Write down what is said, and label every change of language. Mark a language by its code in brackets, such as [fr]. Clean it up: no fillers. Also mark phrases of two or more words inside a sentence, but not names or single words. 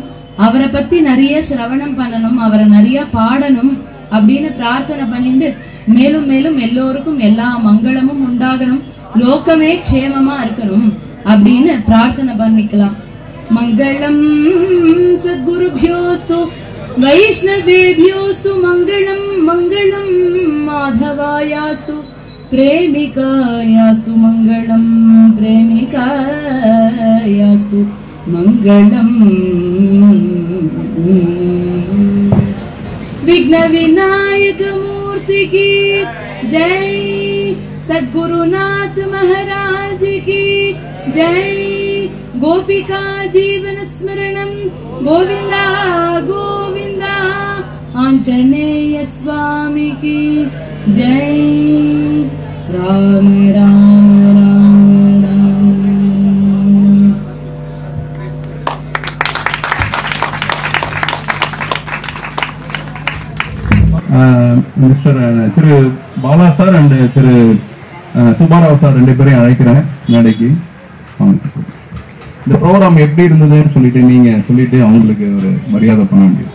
[ta] அவரை பத்தி நிறைய சிரவணம் பண்ணணும், அவரை நிறைய பாடணும் அப்படின்னு பிரார்த்தனை பண்ணிட்டு மேலும் மேலும் எல்லோருக்கும் எல்லா மங்களமும் உண்டாகணும், லோகமே க்ஷேமமா இருக்கணும் அப்படின்னு பிரார்த்தனை பண்ணிக்கலாம். [sa] मंगलम सद्गुरुभ्योस्तु वैष्णवेभ्योस्तु मंगलम मंगलम माधवायास्तु प्रेमिकायास्तु मंगलम प्रेमिकायास्तु मंगलम। [hi] विघ्न विनायक मूर्ति की जय, सद्गुरुनाथ महाराज की जय। [sa] गोपिका जीवन स्मरणम गोविंदा गोविंदा। [hi] आंजनेय स्वामी की जय। राम राम राम राम। [ta] மிஸ்டர் திரு பாலா [en] sir and [ta] திரு சுபாராவ் சார் ரெண்டு பேரையும் அழைக்கிறேன் மேடைக்கு. இந்த ப்ரோக்ராம் எப்படி இருந்ததுன்னு சொல்லிட்டு நீங்க சொல்லிட்டு அவங்களுக்கு ஒரு மரியாதை பண்ண முடியும்.